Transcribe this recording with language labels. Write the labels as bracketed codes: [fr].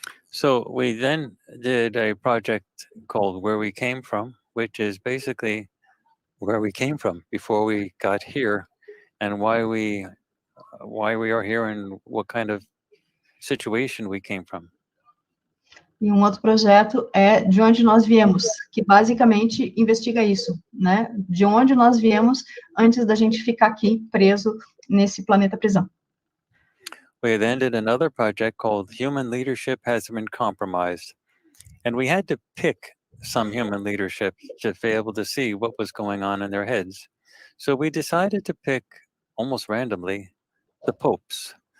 [en] So we then did a project called Where We Came From, which is basically where we came from before we got here, and why we are here, and what kind of situation we came from. [pt] E um outro projeto é De Onde Nós Viemos, que basicamente investiga isso, né? De onde nós viemos antes da gente ficar aqui preso nesse planeta prisão. [en] We then did another project called Human Leadership Has Been Compromised. And we had to pick some human leadership to be able to see what was going on in their heads. So we decided to pick, almost randomly, the popes.